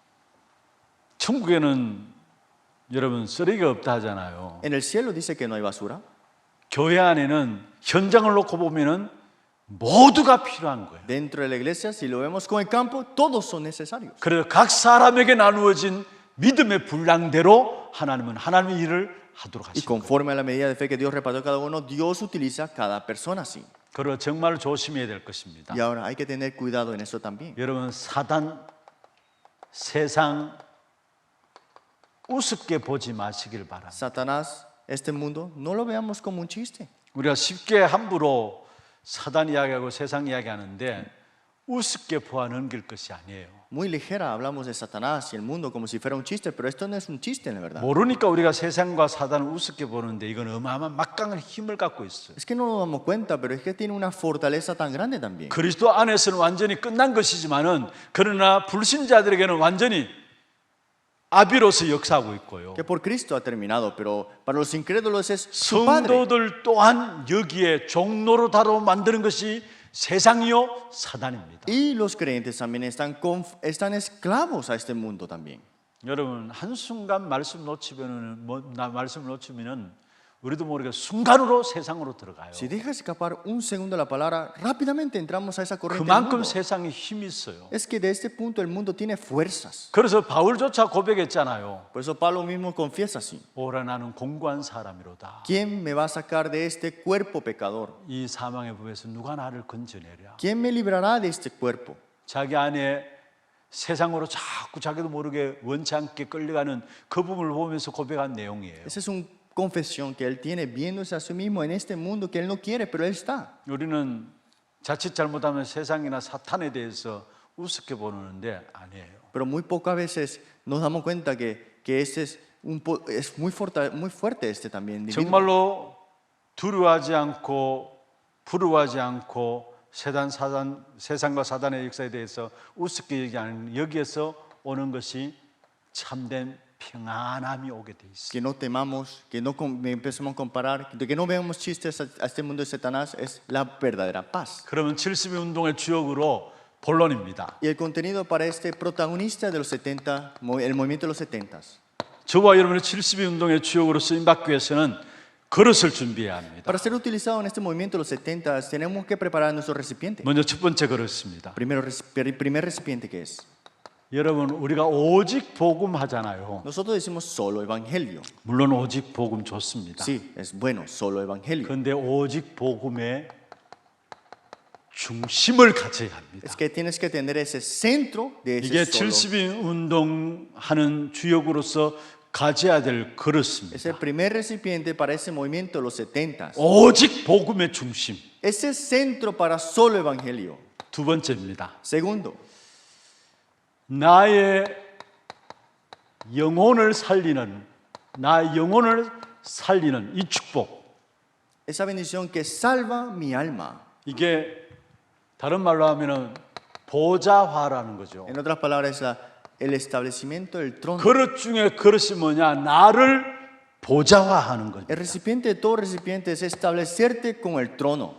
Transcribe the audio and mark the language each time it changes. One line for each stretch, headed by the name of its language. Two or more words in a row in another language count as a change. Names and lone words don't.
Korean: 천국에는 여러분 쓰레기가 없다 하잖아요.
Spanish: En el cielo dice que no hay basura.
Korean: 교회 안에는 현장을 놓고 보면은 모두가 필요한 거예요.
Spanish: Dentro de la iglesia, si lo vemos con el campo, todos son necesarios.
Korean: 그래서 각 사람에게 나누어진 믿음의 분량대로 하나님은 하나님의 일을 하도록
Spanish: Y
Korean: 하십니다.
Spanish: conforme a la medida de fe que Dios repartió a cada uno, Dios utiliza a cada persona así.
Korean: 그리고 정말 조심해야 될 것입니다.
Spanish: Y ahora hay que tener cuidado en eso también.
Korean: 여러분 사단, 세상 우습게 보지 마시길 바랍니다.
Spanish: Satanás, este mundo, no lo veamos como un chiste.
Korean: 우리가 쉽게 함부로 사단 이야기하고 세상 이야기하는데 우습게 보아 넘길 것이 아니에요.
Spanish: Muy ligera hablamos de Satanás y el mundo como si fuera un chiste, pero esto no es un chiste en la verdad.
Korean: 모르니까 우리가 세상과 사단을 우습게 보는데 이건 어마어마한 막강한 힘을 갖고 있어요.
Spanish: Es que no nos damos cuenta, pero es que tiene una fortaleza tan grande también.
Korean: 그리스도 안에서는 완전히 끝난 것이지만은 그러나 불신자들에게는 완전히 아비로서 역사하고 있고요.
Spanish: Que por Cristo ha terminado, pero para los incrédulos es su padre.
Korean: 성도들 또한 여기에 종로로 다뤄 만드는 것이 세상이요 사단입니다.
Spanish: Y los creyentes también están esclavos a este mundo también.
Korean: 여러분 한순간 말씀을 놓치면은 우리도 모르게 순간으로 세상으로 들어가요.
Spanish: Si dejas escapar un segundo la palabra, rápidamente entramos a esa corriente del
Korean: 그만큼
Spanish: mundo.
Korean: 세상에 힘이 있어요.
Spanish: Es que de este punto el mundo tiene fuerzas.
Korean: 그래서 바울조차 고백했잖아요.
Spanish: Por eso Pablo mismo confiesa así.
Korean: 오라 나는 공고한 사람이로다.
Spanish: ¿Quién me va a sacar de este cuerpo pecador?
Korean: 이 사망의 법에서 누가 나를 건져내랴.
Spanish: ¿Quién me librará de este cuerpo?
Korean: 자기 안에 세상으로 자꾸 자기도 모르게 원치 않게 끌려가는 그 부분을 보면서 고백한 내용이에요.
Spanish: Esa es una confesión que él tiene viéndose a sí mismo en este mundo que él no quiere, pero él está.
Korean: 우리는 자칫 잘못하면 세상이나 사탄에 대해서 우습게 보는데 아니에요.
Spanish: Pero muy pocas veces nos damos cuenta que este es muy fuerte este también. individuo.
Korean: 정말로 두려워하지 않고 부러워하지 않고 세상과 사단의 역사에 대해서 우습게 얘기하는 여기에서 오는 것이 참된 평안함이 오게 돼 있어요.
Spanish: Que no temamos, que no empecemos a comparar, que no veamos chistes a este mundo de Satanás, es la verdadera paz.
Korean: 그러면 70의 운동의 주역으로 본론입니다.
Spanish: Y el contenido para este protagonista de los 70, el movimiento de los 70.
Korean: 저와 여러분의 70의 운동의 주역으로 쓰임받기 위해서는 그릇을 준비해야 합니다.
Spanish: Para ser utilizado en este movimiento de los 70, tenemos que preparar nuestro recipiente.
Korean: 먼저 첫 번째 그릇입니다.
Spanish: Primer recipiente que es.
Korean: 여러분, 우리가 오직 복음 하잖아요.
Spanish: Nosotros decimos solo evangelio.
Korean: 물론 오직 복음 좋습니다.
Spanish: Sí, es bueno, solo evangelio.
Korean: 그런데 오직 복음의 중심을 가져야 합니다.
Spanish: Es que tienes que tener ese centro de
Korean: 이게
Spanish: ese solo.
Korean: 70인 운동하는 주역으로서 가져야 될
Spanish: Es
Korean: 그릇입니다.
Spanish: el primer recipiente para ese movimiento de los 70.
Korean: 오직 복음의 중심.
Spanish: Ese centro para solo evangelio.
Korean: 두 번째입니다.
Spanish: Segundo,
Korean: 나의 영혼을 살리는, 나의 영혼을 살리는 이 축복.
Spanish: esa bendición que salva mi alma.
Korean: 이게 다른 말로 하면은 보좌화라는 거죠.
Spanish: En otras palabras, el establecimiento del trono.
Korean: 그릇 중에 그릇이 뭐냐? 나를 보좌화하는 거죠.
Spanish: El recipiente de todo recipiente es establecerte con el trono.